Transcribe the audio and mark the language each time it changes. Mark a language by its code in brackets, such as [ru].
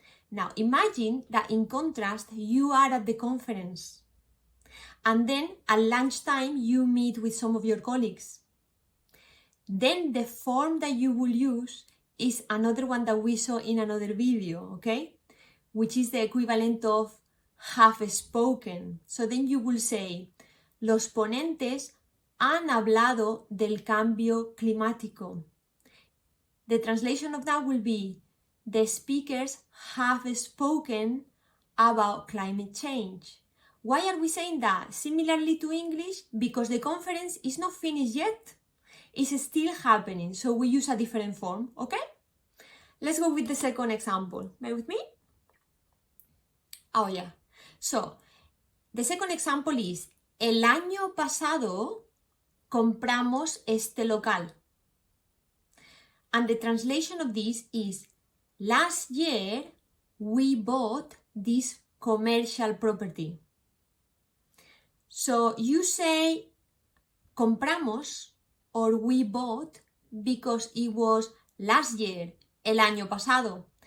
[en] Now imagine that in contrast, you are at the conference. And then at lunchtime, you meet with some of your colleagues. Then the form that you will use is another one that we saw in another video, okay? Which is the equivalent of have spoken. So then you will say, [es] los ponentes han hablado del cambio climático. [en] The translation of that will be, the speakers have spoken about climate change. Why are we saying that? Similarly to English, because the conference is not finished yet. It's still happening, so we use a different form, okay? Let's go with the second example. Bear with me. Oh, yeah. So, the second example is, [es] el año pasado compramos este local. [en] And the translation of this is, last year we bought this commercial property. So you say compramos or we bought because it was last year, [es] el año pasado.